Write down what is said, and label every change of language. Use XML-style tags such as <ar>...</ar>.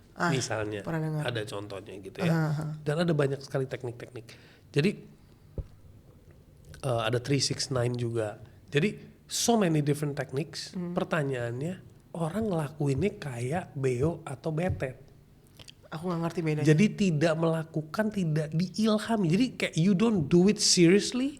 <id>Misalnya ada contohnya gitu ya. Dan ada banyak sekali teknik-teknik. Jadi ada 369 juga. Jadi</id> <en>so many different techniques.</en> <id>Pertanyaannya orang ngelakuinnya kayak beo atau betet. Aku gak ngerti bedanya. Jadi tidak melakukan, tidak diilhami. Jadi kayak</id> <en>you don't do it seriously.</en>